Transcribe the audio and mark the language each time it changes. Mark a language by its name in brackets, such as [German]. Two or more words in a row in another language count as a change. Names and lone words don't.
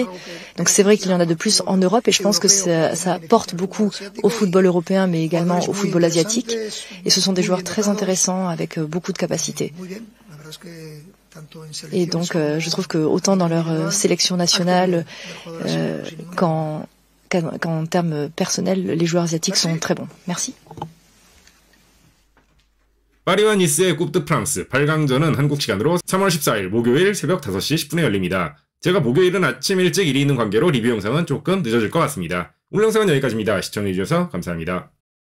[French] Donc c'est vrai qu'il y en a de plus en Europe et je pense que ça apporte beaucoup au football européen mais également au football asiatique. Et ce sont des joueurs très intéressants avec beaucoup de capacités. Et donc, je trouve que autant dans leur sélection nationale qu'en termes personnels, les joueurs asiatiques sont très bons. Merci. [Korean] 파리와 니스의 [French] coupe de France [Korean] 8강전은 한국 시간으로 3월 14일 목요일 새벽 5시 10분에 열립니다. 제가 목요일은 아침 일찍 일이 있는 관계로 리뷰 영상은 조금 늦어질 것 같습니다. 오늘 영상은 여기까지입니다. 시청해주셔서 감사합니다.